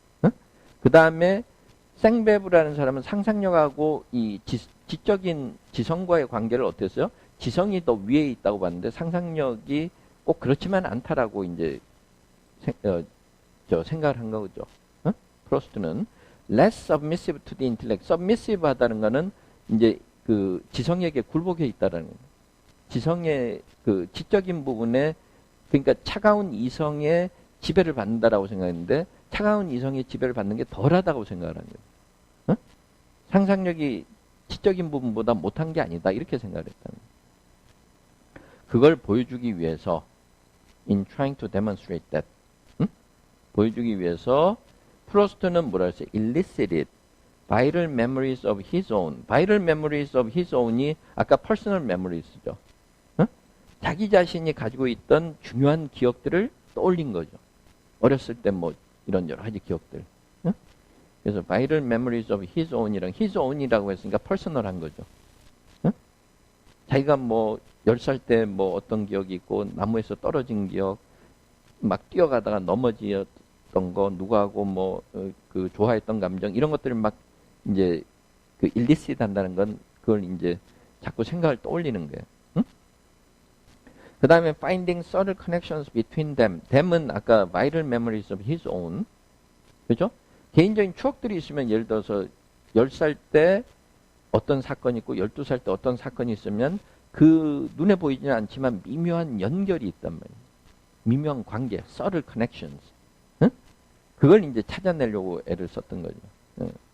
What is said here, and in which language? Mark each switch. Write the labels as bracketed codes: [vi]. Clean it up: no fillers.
[ko] 그 다음에 생배부라는 사람은 상상력하고 이 지적인 지성과의 관계를 어땠어요? 지성이 더 위에 있다고 봤는데 상상력이 꼭 그렇지만 않다라고 이제 생각을 한 거죠. 프로스트는 [en] less submissive to the intellect. [ko] submissive 하다는 거는 이제 그 지성에게 굴복해 있다라는 거예요. 지성의 그 지적인 부분에 그러니까 차가운 이성의 지배를 받는다라고 생각했는데 차가운 이성의 지배를 받는 게 덜하다고 생각을 한 거예요. 상상력이 지적인 부분보다 못한 게 아니다 이렇게 생각을 했다는 거예요. 그걸 보여주기 위해서 [en] in trying to demonstrate that [ko] 보여주기 위해서 프로스트는 뭐라 했어요? [en] elicited vital memories of his own. [ko] vital memories of his own이 아까 personal memories죠. 자기 자신이 가지고 있던 중요한 기억들을 떠올린 거죠. 어렸을 때 뭐 이런 여러 가지 기억들. 그래서 [en] vital memories of his own이랑 his own이라고 [ko] 했으니까 [en] personal한 거죠. [ko] 자기가 뭐 10살 때 뭐 어떤 기억이 있고 나무에서 떨어진 기억, 막 뛰어가다가 넘어지었던 거, 누구하고 뭐 그 좋아했던 감정 이런 것들을 막 이제 그 일리시드 한다는 건 그걸 이제 자꾸 생각을 떠올리는 거예요. 그 다음에 [en] finding subtle connections between them. them은 [ko] 아까 [en] vital memories of his own. [ko] 그죠? 개인적인 추억들이 있으면 예를 들어서 10살 때 어떤 사건이 있고 12살 때 어떤 사건이 있으면 그 눈에 보이지는 않지만 미묘한 연결이 있단 말이에요. 미묘한 관계, [en] subtle connections. [ko] 그걸 이제 찾아내려고 애를 썼던 거죠.